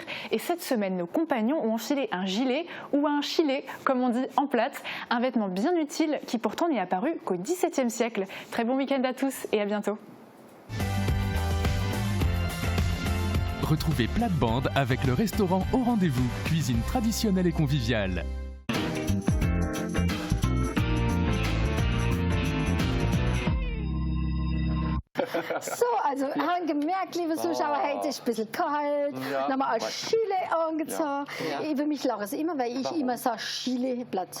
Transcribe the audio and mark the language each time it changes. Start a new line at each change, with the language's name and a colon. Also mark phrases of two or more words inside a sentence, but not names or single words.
French: Et cette semaine, nos compagnons ont enfilé un gilet ou un chilet, comme on dit en plate, un vêtement bien utile qui pourtant n'est apparu qu'au XVIIe siècle. Très bon week-end à tous et à bientôt. Retrouvez Plate-Bande avec le restaurant Au Rendez-vous, cuisine traditionnelle et conviviale.
German: So, also wir haben gemerkt, liebe Zuschauer, heute ist ein bisschen kalt. Dann haben wir ein Gilet angezogen. Über mich lachen sie immer, weil ich immer sage Gilet-Platz.